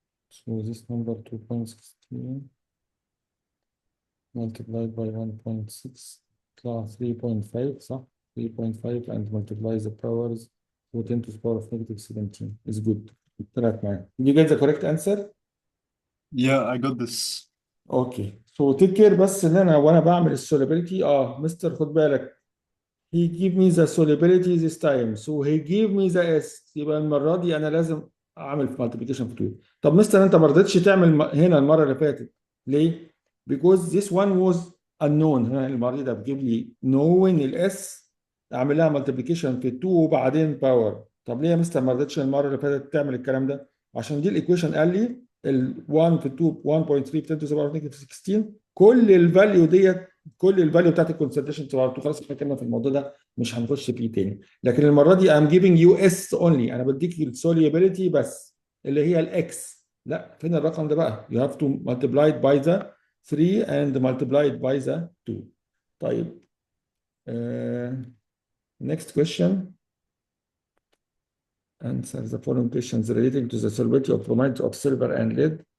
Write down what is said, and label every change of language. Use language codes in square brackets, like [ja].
[en] So this number 2.16 multiplied by 1.6 [ar] يطلع 3.5 صح؟ [en] 3.5 and multiply the powers to 10 to the power of negative 17 is good. [ar] طلعت معايا. [en] Did you get the correct answer? Yeah, I got this. [ar] اوكي. [en] So take care [ar] بس ان انا وانا بعمل السوليبيليتي مستر خد بالك. [en] He give me the solubility this time. So he give me the S. [ar] يبقى المرة دي أنا لازم أعمل [en] multiplication [ar] في 2. طب مستر أنت ما رضيتش تعمل هنا المرة اللي فاتت. ليه؟ [en] Because this one was unknown. [ar] هنا المرة دي ده بتجيب لي [en] knowing [ar] ال S أعمل لها [en] multiplication [ar] في 2 وبعدين باور. طب ليه يا مستر ما رضيتش المرة اللي فاتت تعمل الكلام ده؟ عشان دي الإيكويشن قال لي ال 1 في 2 1.3 10 [en] to the power of negative 16 [ar] كل الفاليو ديت كل الفاليو بتاعت الكونسنتريشن تبقى خلاص احنا اتكلمنا في الموضوع ده مش هنخش فيه تاني. لكن المره دي [en] I'm giving you S only. [ar] انا بديك السوليبيليتي بس اللي هي الاكس. لا فين الرقم ده بقى؟ [en] you have to multiply it by the 3 and multiply it by the 2. [ar] طيب [en] next question. Answer the following questions relating to the solubility of bromide of silver and lead